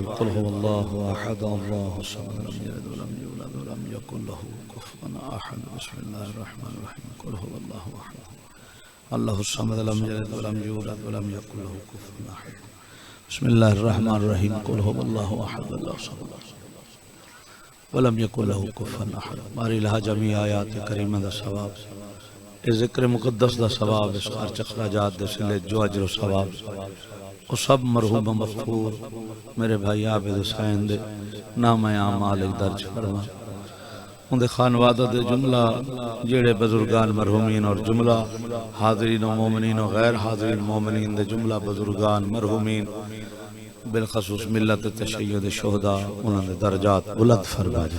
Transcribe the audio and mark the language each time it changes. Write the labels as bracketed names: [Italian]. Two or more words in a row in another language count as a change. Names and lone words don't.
[Arabic] قل هو الله أحد الله الصمد لم يلد ولم يولد ولم يكن له كفوا أحد. بسم الله الرحمن الرحيم. قل هو الله أحد الله الصمد لم يلد ولم يولد ولم يكن له كفوا أحد. بسم الله الرحمن الرحيم. قل هو الله أحد الله الصمد ولم يكن له كفوا أحد. [Punjabi] ماری لہا جميع آیات کریمہ دا ثواب، اس ذکر مقدس دا ثواب، اس خارج اخراجات دے سلے جو اجر و ثواب، وہ سب مرحوم مغفور میرے بھائی عابد حسین دے نام اعمال درج فرما. ان دے خانوادہ دے جملہ جیڑے بزرگان مرحومین اور جملہ حاضرین و مومنین و غیر حاضرین مومنین دے جملہ بزرگان مرحومین بالخصوص ملت تشیع شہداء انہوں نے درجات بلند فرما جا.